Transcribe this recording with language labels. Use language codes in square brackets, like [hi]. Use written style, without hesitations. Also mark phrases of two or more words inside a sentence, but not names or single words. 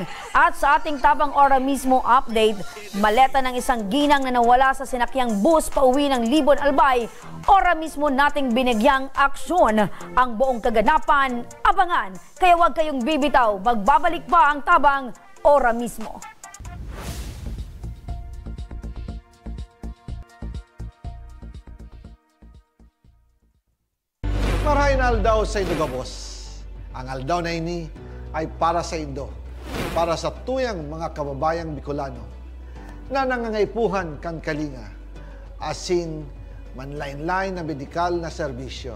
[tl] At sa ating Tabang Ora mismo update, maleta ng isang ginang na nawala sa sinakyang bus pauwi ng Libon Albay, ora mismo nating binigyang aksyon. Ang buong kaganapan, abangan. Kaya huwag kayong bibitaw, magbabalik pa ang Tabang Ora mismo. [bik] Marahin aldaw sa Indogabos. Ang aldaw na ini ay para sa Indo, para sa tuyang mga kababayang Bicolano na nangangaipuhan kan kalinga, asin manlain-lain na medikal na serbisyo.